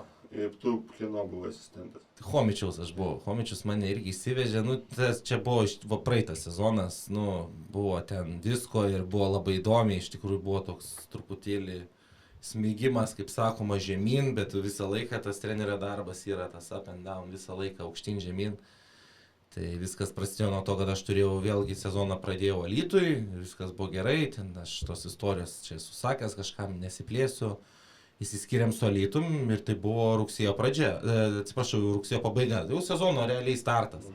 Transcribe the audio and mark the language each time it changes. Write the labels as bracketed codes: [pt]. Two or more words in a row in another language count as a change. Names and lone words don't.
[lt] Ir tu kieno buvo asistentas? Chomičiaus aš buvau. Chomičius mane irgi įsivežė, čia buvo praeitas sezonas, buvo ten visko ir buvo labai įdomiai, iš tikrųjų buvo toks truputėlį smygimas, kaip sakoma, žemyn, bet visą laiką tas trenerio darbas yra tas [en] up and down, [lt] visą laiką aukštyn žemyn. Tai viskas prasidėjo nuo to, kad aš turėjau vėlgi sezoną pradėjau Alytui, viskas buvo gerai, ten aš tos istorijos čia susakęs, kažkam nesiplėsiu. Įsiskiriam su Alytum ir tai buvo rugsėjo pradžia, rugsėjo pabaiga, jau sezono realiai startas.